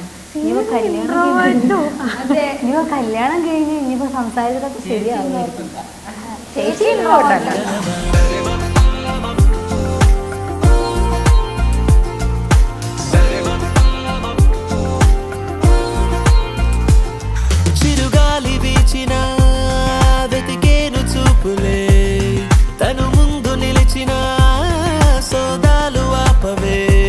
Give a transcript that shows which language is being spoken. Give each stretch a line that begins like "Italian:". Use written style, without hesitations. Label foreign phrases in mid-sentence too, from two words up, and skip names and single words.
Malayalam: ഇനിയിപ്പോ കല്യാണം കഴിഞ്ഞ് ഇനിയിപ്പോ സംസാരിച്ചതൊക്കെ ശരിയാവുമായിരിക്കും. ചേച്ചി ഇൻട്രോട്ടല്ല.
Telugu: చిరుగాలి వీచిన వెతికేను చూపులే తను ముందు నిలిచిన సోదాలు ఆపవే